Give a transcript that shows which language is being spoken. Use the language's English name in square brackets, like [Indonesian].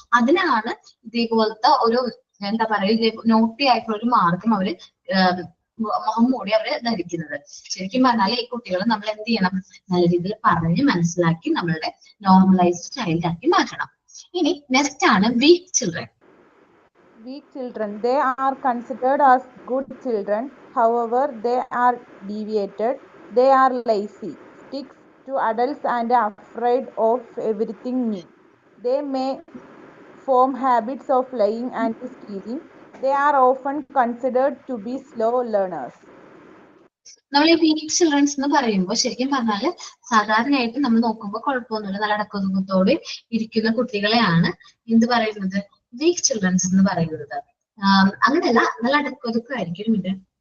[Malayalam] അതിനാണ് ഇതേപോലത്തെ ഒരു എന്താ പറയുക നോട്ടി ആയിട്ടുള്ള ഒരു മാർഗം അവര് മുഖം മൂടി അവര് ധരിക്കുന്നത്. ശരിക്കും പറഞ്ഞാൽ ഈ കുട്ടികളെ നമ്മൾ എന്ത് ചെയ്യണം, നല്ല രീതിയിൽ പറഞ്ഞ് മനസ്സിലാക്കി നമ്മളുടെ നോർമലൈസ്ഡ് ചൈൽഡ് ആക്കി മാറ്റണം. ഇനി നെക്സ്റ്റ് ആണ് week children. [English] Weak children, they are considered as good children. However, they are deviated. They are lazy, sticks to adults and afraid of everything new. They may form habits of lying and stealing. They are often considered to be slow learners. [Malayalam] നമ്മൾ ഈ week children's എന്ന് പറയുമ്പോൾ ശരിക്കും പറഞ്ഞാല് സാധാരണയായിട്ട് നമ്മൾ നോക്കുമ്പോൾ കുഴപ്പമൊന്നുമില്ല, നല്ല അടക്കത്തോടെ ഇരിക്കുന്ന കുട്ടികളെയാണ് എന്ത് പറയുന്നത്, വീക്ക് ചിൽഡ്രൻസ് എന്ന് പറയുന്നത്. അങ്ങനെയല്ല, നല്ല അടക്കമൊതുക്കായിരിക്കും ഇത്.